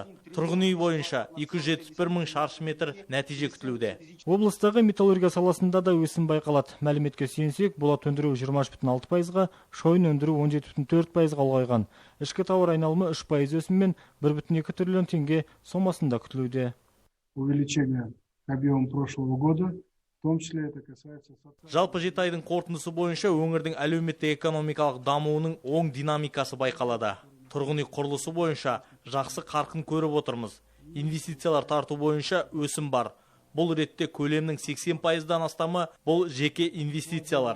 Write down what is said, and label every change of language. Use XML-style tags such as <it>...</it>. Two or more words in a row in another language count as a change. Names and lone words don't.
<kk>Тұрғын үй бойынша 271 мың шаршы метр нәтиже күтілуде. Облыстағы металлургия саласында да өсім байқалады. Мәліметке сүйенсек, болат өндіру 23,6%-ға, шойын өндіру 17,4%-ға ұлғайған. Ішкі тауар айналымы 3% өсіммен 1,2 триллион теңге сомасында күтілуде.</kk> <ru>Увеличение объема прошлого года.</ru> <kk>Жалпы 7 айдың қорытындысы бойынша өңірдің әлеуметтік экономикалық дамуының оң динамикасы байқалады. Тұрғын үй құрылысы бойынша жақсы қарқын көріп отырмыз. Инвестициялар тарту бойынша өсім бар. Бұл ретте көлемнің 80%-дан астамы бұл жеке инвестициялар.</kk>